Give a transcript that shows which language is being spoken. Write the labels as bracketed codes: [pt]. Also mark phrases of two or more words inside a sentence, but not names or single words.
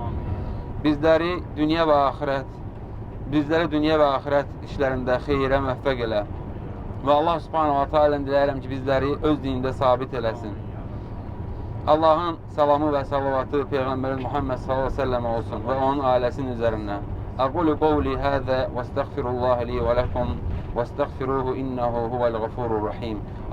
[az] Bizləri dünya və axirət işlərində xeyrə müvəffəq elə. Və Allah Subhanahu Taala'dan diləyirəm ki, bizləri öz dinində sabit eləsin. Allahın salamı və salavatı Peyğəmbərin Muhammed [ar] صلى الله عليه وسلم [az] olsun və onun ailəsinin üzərinə. [ar] أقول قولي هذا وأستغفر الله لي ولكم وأستغفره إنه هو الغفور الرحيم.